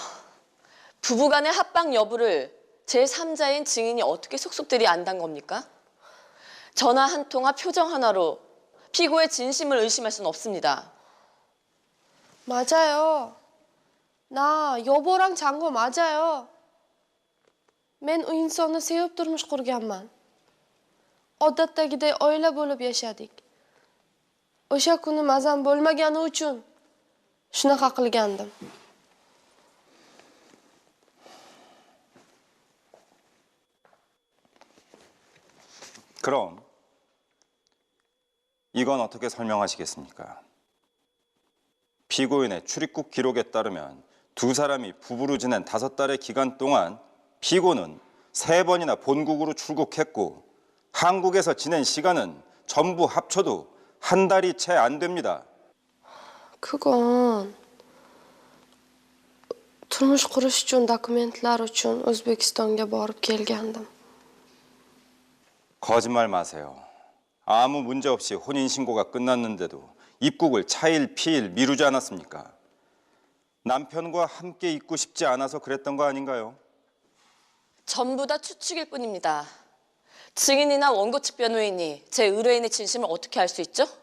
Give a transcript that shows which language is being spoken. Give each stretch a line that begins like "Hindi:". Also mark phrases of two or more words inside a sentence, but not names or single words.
Korean: 부부간의 합방 여부를 제3자인 증인이 어떻게 속속들이 안단 겁니까? 전화 한 통화 표정 하나로 피고의 진심을 의심할 수는 없습니다. 맞아요. 나 여보랑 잔 거 맞아요.
Uzbek: Men u insonni sevib turmush qurganman. Odatdagiday oila bo'lib yashadik. O'sha kuni mazam bo'lmagani uchun shunaqa qilgandim.
Korean: 그럼 이건 어떻게 설명하시겠습니까? 피고인의 출입국 기록에 따르면 두 사람이 부부로 지낸 5달의 기간 동안 피고는 3번이나 본국으로 출국했고 한국에서 지낸 시간은 전부 합쳐도 한 달이 채 안 됩니다.
Uzbek: 그건 turmush qurish uchun dokumentlar uchun O'zbekistonga borib kelgandim.
Korean: 거짓말 마세요. 아무 문제 없이 혼인신고가 끝났는데도 입국을 차일 피일 미루지 않았습니까? 남편과 함께 있고 싶지 않아서 그랬던 거 아닌가요? 전부 다 추측일 뿐입니다. 증인이나 원고 측 변호인이 제 의뢰인의 진심을 어떻게 알 수 있죠?